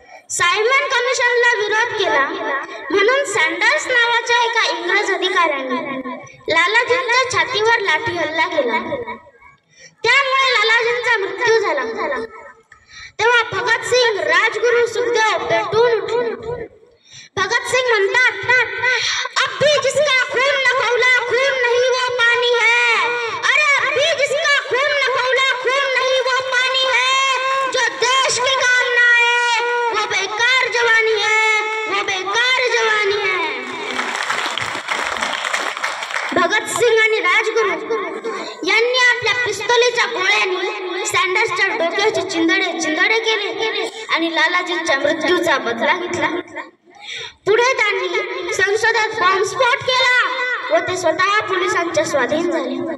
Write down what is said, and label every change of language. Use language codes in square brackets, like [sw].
[mr] Simon कमिशनला विरोध केला म्हणून सँडर्स नावाच्या एका इंग्रज अधिकाऱ्याने लालाजींच्या छातीवर लाठी हल्ला केला. त्यामुळे लालाजींचा मृत्यू झाला. तेव्हा भगतसिंग, राजगुरू, सुखदेव पेटून उठले. भगतसिंग म्हणतात, [hi] अब भी जिसका खून न खौला खून नहीं वो पानी है, अरे अब भी जिसका खून न खौला खून नहीं वो पानी है, जो देश के काम ना आए वो बेकार जवानी है, वो बेकार जवानी है. [mr] भगतसिंग आणि राजगुरू यांनी आपल्या पिस्तुलीच्या गोळ्यांनी सँडर्सच्या डोक्याचे चिंदडे केले आणि लालाजींच्या मृत्यूचा बदला घेतला. पुढे त्यांनी संसदेत बॉम्बस्फोट केला व ते स्वतः पोलिसांच्या स्वाधीन झाले.